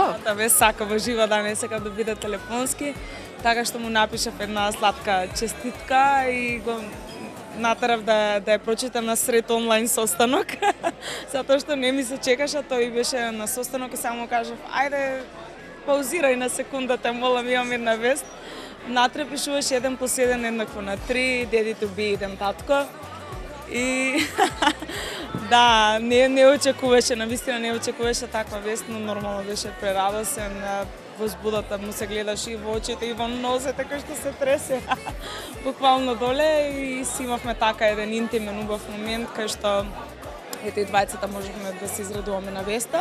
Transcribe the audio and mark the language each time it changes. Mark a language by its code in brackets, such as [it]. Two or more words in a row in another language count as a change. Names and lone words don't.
[mk] Да ме сака во живо, да не сака да биде телефонски, така што му напишав една сладка честитка и го натарав да ја прочитам на сред онлайн состанок, затоа што не ми се чекаше, тој беше на состанок и само кажав, ајде, паузирај на секунда, те молам, имам една вест. Натре пишуваш 1 + 1 еднакво на 3, [en] daddy to be [mk] идем татко. И да, не очекуваше, навистина не очекуваше таква вест, но нормално беше прерадосен. Возбудата му се гледаше и во очите и во нозете кој што се тресе буквално доле и си имавме така еден интимен убав момент кај што ете и двајцата можевме да се израдуваме на веста.